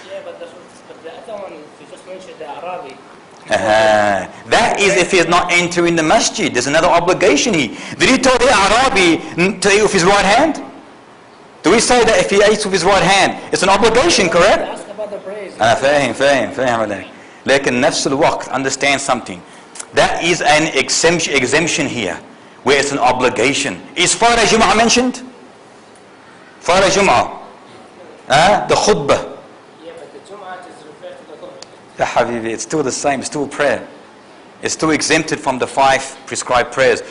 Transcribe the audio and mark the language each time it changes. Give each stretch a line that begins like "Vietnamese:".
English: Yeah, but the other one, you just mentioned the Arabi. That is if he is not entering the masjid. There's another obligation here. Did he tell the Arabi to eat with his right hand? Do we say that if he eats with his right hand, it's an obligation, correct? Ask about the praise.
Arabic: فاهم عليك. لكن نفس الوقت,
English: understand something. That is an exemption here, where it's an obligation. Is Friday Jum'ah mentioned? Friday Jum'ah. The khutbah. Yeah, but the Jum'ah is referred to the khutbah. Ya Habibi, it's still the same, it's still prayer. It's still exempted from the 5 prescribed prayers.